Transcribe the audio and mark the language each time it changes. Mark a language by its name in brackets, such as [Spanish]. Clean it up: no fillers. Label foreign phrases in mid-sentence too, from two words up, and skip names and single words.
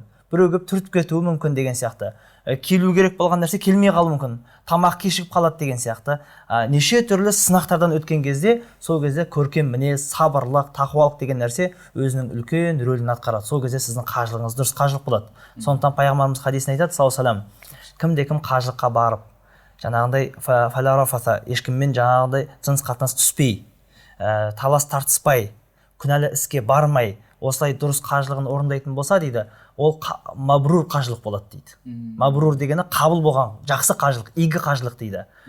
[Kazakh] Біреу келіп түртіп кетуі мүмкін деген сияқты. Келу керек болған нәрсе келмей қалуы мүмкін. Тамақ кешігіп қалады деген сияқты. Неше түрлі сынақтардан өткен кезде, сол кезде көркем мінез, сабырлық, тақуалық деген нәрсе өзінің үлкен рөлін атқарады. Сол кезде сіздің қажылығыңыз дұрыс қажылық болады. Сондықтан пайғамбарымыз хадисінде айтады, [Arabic] صلى الله عليه وسلم, [Kazakh] кімде-кім қажылыққа барып, жаңағындай [Arabic] فلا رفث, [Kazakh] ешкіммен жаңағындай жыныс қатынас түспей, талас тартыспай, күнәлі іске бармай, осылай дұрыс қажылығын орындайтын болса дейді, ол мабрур қажылық болады дейді. Мабрур дегені қабыл болған жақсы қажылық, игі қажылық дейді.